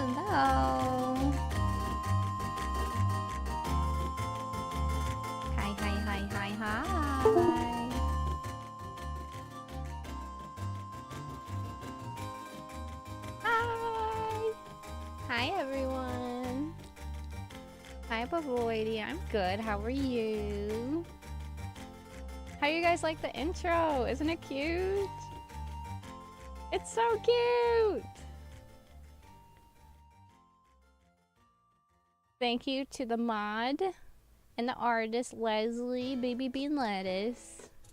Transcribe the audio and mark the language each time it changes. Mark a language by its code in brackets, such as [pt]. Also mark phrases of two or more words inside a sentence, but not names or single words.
[en] Hello. Hi, hi, hi, hi, hi. Hi. Hi, everyone. Hi, Bavoidy. I'm good. How are you? How you guys like the intro? Isn't it cute? It's so cute. Thank you to the mod and the artist, Leslie, Baby Bean Lettuce.